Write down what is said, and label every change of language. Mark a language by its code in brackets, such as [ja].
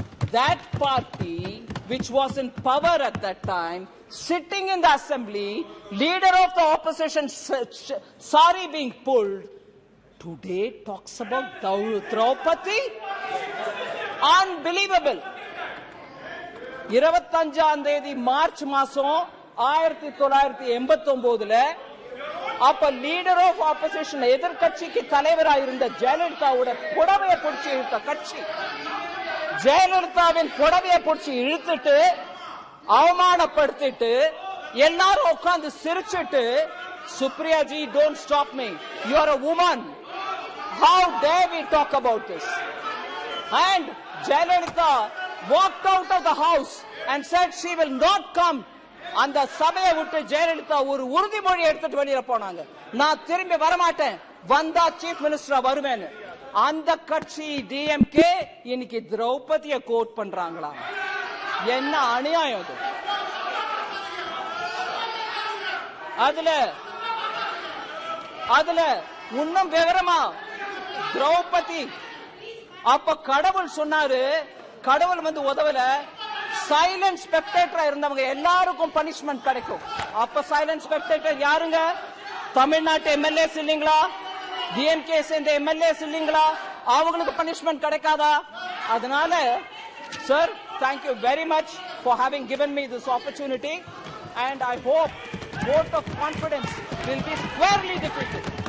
[en] That party, which was in power at that time, sitting in the assembly, leader of the opposition, sari being pulled, today talks about Draupadi? Unbelievable. [ta] 25 March மாசம் 1989 அப்ப leader of opposition எதிர்க்கட்சிக்கு தலைவராக இருந்த ஜெயலலிதாவோட புடவையை பிடிச்சி இழுத்த கட்சி, ஜெயலலிதாவின் புடவையை பிடிச்சி இழுத்துட்டு அவமானப்படுத்திட்டு எல்லாரும் உட்கார்ந்து சிரிச்சிட்டு, [en] Supriya ji, don't stop me, you are a woman, how dare we talk about this? And Jayalalitha walked out of the house and said she will not come. [ta] அந்த சபையை விட்டு ஜெயலலிதா ஒரு உறுதிமொழி எடுத்துட்டு வெளியில போனாங்க. நான் திரும்பி வரமாட்டேன், வந்தா சீஃப் மினிஸ்டரா வருவேன்னு. அந்த கட்சி டிஎம்கே இன்னைக்கு திரௌபதியை கோட் பண்றாங்களா? என்ன அநியாயம் இது! அதுல இன்னும் விவரமா திரௌபதி அப்ப கடவுள் சொன்னாரு, கடவுள் வந்து உதவல, சைலண்ட் ஸ்பெக்டேட்டரா இருந்தவங்க எல்லாருக்கும் பனிஷ்மெண்ட் கிடைக்கும். அப்ப சைலண்ட் ஸ்பெக்டேட்டர் யாருங்க? தமிழ்நாட்டு எம்எல்ஏஸ் இல்லீங்களா? டிஎம்கே சேர்ந்த எம்எல்ஏஸ் இல்லீங்களா? அவங்களுக்கு பனிஷ்மெண்ட் கிடைக்காதா? அதனால sir, [en] thank you very much for having given me this opportunity, and I hope vote of confidence will be squarely defeated.